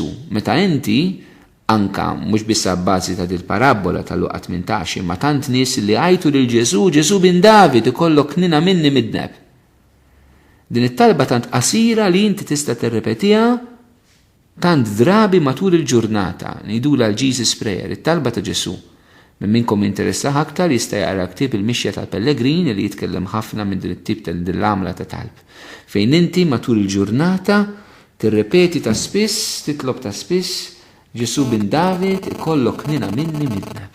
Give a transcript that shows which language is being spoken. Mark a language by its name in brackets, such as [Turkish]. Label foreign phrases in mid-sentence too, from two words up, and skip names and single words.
[Maltese] Meta inti anka mhux biss bbażi ta' dil-parabola tal-Luqa 18, ma tant nies li għajtu lil Ġesu bin David ikollok ħnina minni midneb. Din it-talba tant qasira li inti tista' tirrepetiha tant drabi matul il-ġurnata, ngħidula l-Jesus Prayer, it-talba ta' Ġesu. Minn minkom interessa aktar jista' jaqra ktieb il-Mixja tal-Pellegrin li jitkellem ħafna minn din it-tip tal-għamla ta' talb. Fejn inti matul il-ġurnata tirrepeti ta' spiss, titlob ta' spiss, Ġesu bin David ikollok ħnina minni midneb.